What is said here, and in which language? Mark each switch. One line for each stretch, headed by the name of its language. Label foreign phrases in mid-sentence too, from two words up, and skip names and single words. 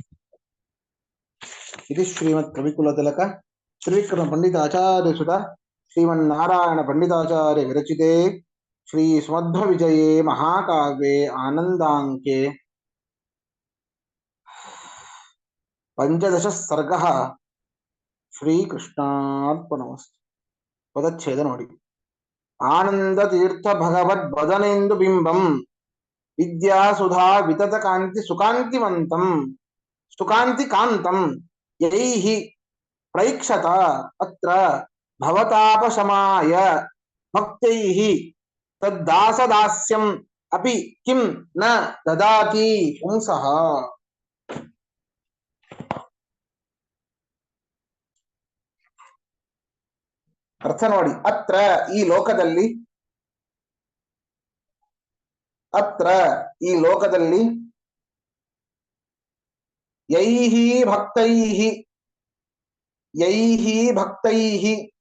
Sanskrit: ಇದು ಶ್ರೀಮತ್ ಕವಿಕುಲ ತಿಲಕ ಶ್ರೀಕೃಷ್ಣ ಪಂಡಿತ ಆಚಾರ್ಯ ಸುತ ಶ್ರೀಮನ್ನಾರಾಯಣ ಪಂಡಿತಾಚಾರ್ಯ ವಿರಚಿತೆ ಶ್ರೀ ಸುಮಧ್ವ ವಿಜಯೇ ಮಹಾಕಾವ್ಯೆ ಆನಂದಾಂಕೆ 15 ಸರ್ಗಃ ಶ್ರೀಕೃಷ್ಣಾರ್ಪಣಮಸ್ತು.
Kannada: ಪದಚ್ಛೇದ ನೋಡಿ.
Sanskrit: ಆನಂದ ತೀರ್ಥ ಭಗವದ್ ಬದನೆಂದು ಬಿಂಬಂ ವಿದ್ಯಾ ಸುಧಾ ವಿತತ ಕಾಂತಿ ಸುಕಾಂತಿವಂತಂ ಸುಕಾಂತಿ ಕಾಂತಂ ಯೈಹಿ ಪ್ರೈಕ್ಷತ ಅತ್ರ ಭವತಾಪಶಮಾಯ ಭಕ್ತೈಹಿ ತದ್ದಾಸದಾಸ್ಯಂ ಅಪಿ ಕಿಂ ನ ದದಾತಿ ಪುಂಸಃ.
Kannada: ಅರ್ಥ ನೋಡಿ.
Sanskrit: ಅತ್ರ
Kannada: ಈ ಲೋಕದಲ್ಲಿ,
Sanskrit: ಅತ್ರ
Kannada: ಈ ಲೋಕದಲ್ಲಿ
Sanskrit: ಯೈಹಿ ಭಕ್ತೈಹಿ, ಯೈಹಿ ಭಕ್ತೈಹಿ